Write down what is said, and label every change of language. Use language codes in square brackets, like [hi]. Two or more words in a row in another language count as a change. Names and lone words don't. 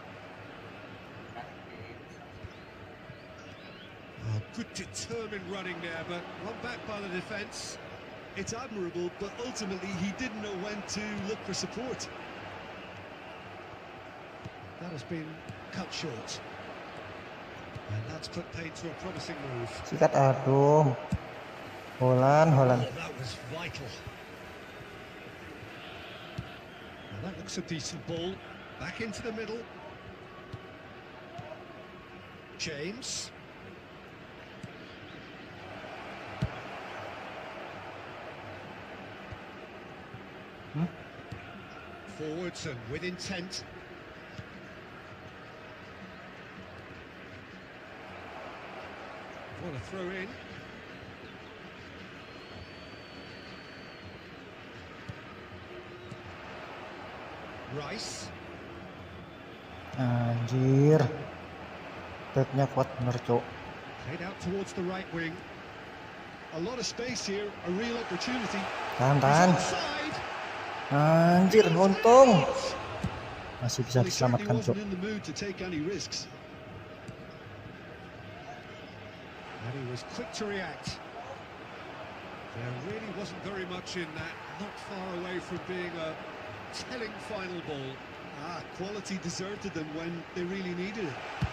[en] Oh, good determined running there, but run back by the defence. It's admirable, but ultimately he didn't know when to look for support. That has been cut short. And that's put paid to a promising move. [id] Sikat, aduh. [en] Holland. Oh, that was vital. Now that looks a decent ball. Back into the middle. James. Forwards and with intent. Want to throw in. Rice. [id] Anjir. Backnya kuat bener, cuk. [en] Played out towards the right wing. A lot of space here, a real opportunity. [id] Tahan. [en] Offside. [id] Anjir, untung. Masih bisa [en] Well, he certainly [id] diselamatkan, cuk. [en] wasn't in the mood to take any risks. And he was quick to react. There really wasn't very much in that, not far away from being a telling final ball. Quality deserted them when they really needed it.